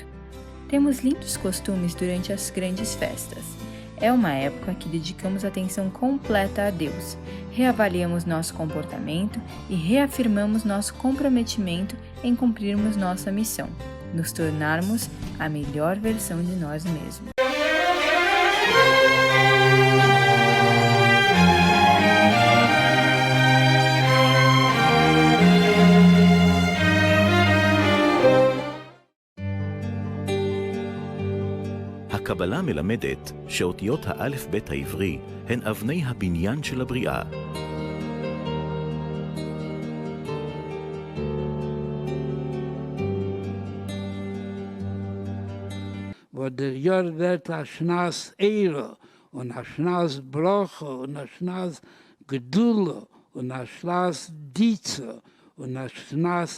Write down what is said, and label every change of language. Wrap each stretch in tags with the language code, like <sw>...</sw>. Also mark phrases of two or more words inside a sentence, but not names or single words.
<pt>Temos lindos costumes durante as grandes festas. É uma época que dedicamos atenção completa a Deus, reavaliamos nosso comportamento e reafirmamos nosso comprometimento em cumprirmos nossa missão, nos tornarmos a melhor versão de nós mesmos.</pt> <he>הקבלה מלמדת שאותיות האלף-בית העברי הן אבני הבניין של הבריאה.</he> <yi>וואו דער יאָר ווערט א שנת אורה און א שנת ברכה און א שנת גדולה און א שנת דיצה און א שנת</yi>